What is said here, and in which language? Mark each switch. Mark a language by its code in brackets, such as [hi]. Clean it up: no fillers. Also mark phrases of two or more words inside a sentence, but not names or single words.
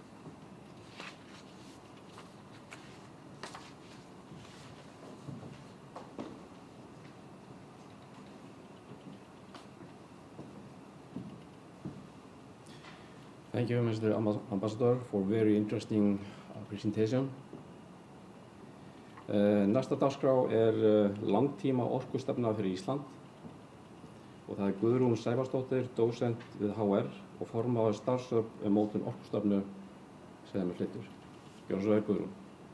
[en] Thank you, Mr. Ambassador, for very interesting presentation. [is] Næsta dagskrá langtíma orkustefna fyrir Ísland og það Guðrún Sævarsdóttir, dósent við HR og formaður starfshóps mótun orkustefnu sem flytur. Gjörðu svo vel, Guðrún.